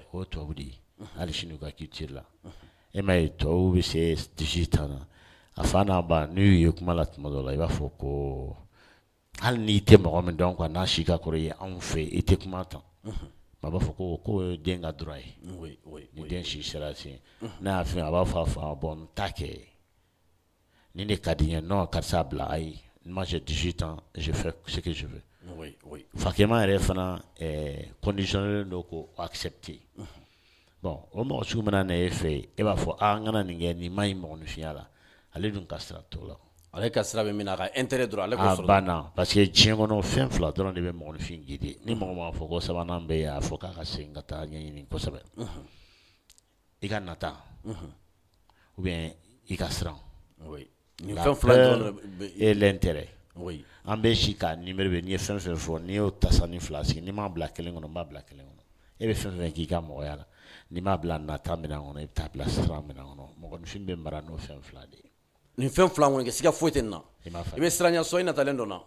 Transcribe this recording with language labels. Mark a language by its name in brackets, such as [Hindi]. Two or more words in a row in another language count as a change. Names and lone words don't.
[Bambara] o tubabu de ye hali sini u ka culture la e ma ye tubabu bɛ se 18 ans na a fa n'a ba n'u ye kuma la tuma dɔ la i b'a fɔ ko hali n'i tɛ mɔgɔ min dɔn quoi n'a si ka kɔrɔ ye anw fɛ i tɛ kuma tan a b'a fɔ ko den ka droit ye ni den si sera sen n'a y'a fɛn a b'a fɔ a fa bon n t'a kɛ ni ne ka di n ye non karisa bila ayi [French] moi j'ai 18 ans je fais ce que je veux [Bambara] fakɛma yɛrɛ fana conditionnel don ko accepter bon o mɔgɔ sugu mana na e fɛ e b'a fɔ n kana nin kɛ nin ma ɲi mɔgɔninfinya la ale dun ka sira t'o la ale ka sira bɛ min na a ka intérêt dɔrɔn ale k'o sɔrɔ banna [French] parce que [Bambara] diɲɛ kɔnɔ fɛn fila dɔrɔn de bɛ mɔgɔninfin guider ni mɔgɔ m'a fɔ ko sabanan bɛ yen a fɔ k'a ka segin ka taa ɲɛɲini kosɛbɛ i ka nata [French] ou bien [Bambara] i ka siran nin fɛn fila dɔrɔn [French] et l'intérêt [Bambara] an bɛ si ka numéro bɛ n'i ye fɛn fɛn fɔ n'i y'o tasa ni fila sigi n'i m'a bila kelen kɔnɔ n b'a bila kelen kɔnɔ e bɛ fɛn fɛn k'i ka mɔgɔya la n'i m'a bila nata minɛn kɔnɔ i bɛ taa bila siran minɛn kɔnɔ mɔgɔninfin bɛ mara n'o fɛn fila de ye nin fɛn fila kɔni kɛ siga foyi tɛ nin na i bɛ siran ɲɛ sɔn i natalen dɔ na